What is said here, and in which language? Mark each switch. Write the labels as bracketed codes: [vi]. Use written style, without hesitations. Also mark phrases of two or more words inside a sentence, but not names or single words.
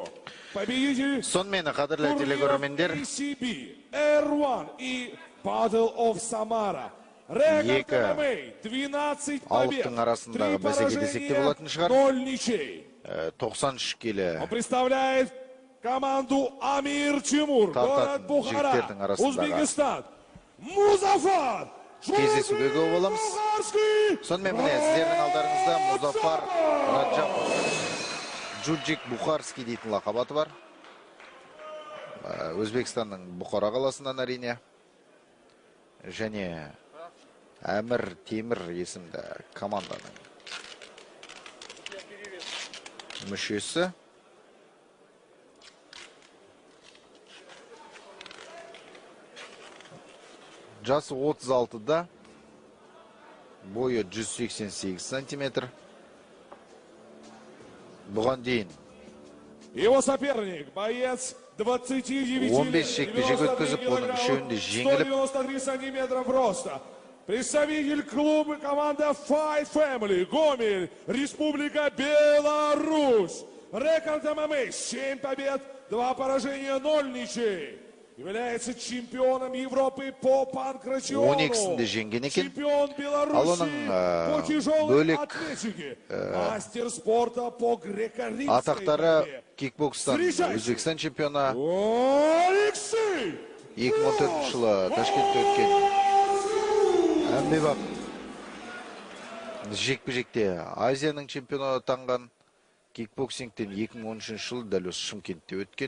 [ru] Победитель турнира ACB, R1 и Battle of Samara. Рекорд ММА: 12 побед, 3 поражения, 0 ничей. 93 келі. Он представляет команду Амир Тимур, город Бухара, Узбекистан. Музафар [kk] Кездесуге көп боламыз. Сонымен міне сіздердің алдарыңызда Музафар Раджапов. Джуджик Бухарский дейтін лақабаты бар. Өзбекстанның Бухара қаласынан әрине. Және Әмір Темір есімді команданың мүшесі. Жасы 36-да, бойы 188 сантиметр. Бұған дейін [ru] его соперник, боец 29 лет, 193 сантиметров роста. Представитель клуба команда Fight Family, Гомель, Республика Беларусь. Рекорд ММА: 7 побед, 2 поражения, 0 ничей. Является чемпионом Европы по панкратиону. Чемпион Беларуси по тяжелой атлетике. Мастер спорта по греко-римской [kk] атақтары кикбокстан Өзбекстан чемпионы. Алексей! 2014 жылы Ташкентте өткен әмбебап жекпе-жекте Азияның чемпионы атанған. Кикбоксингтен 2013 жылы дәл осы Шымкентте өткен.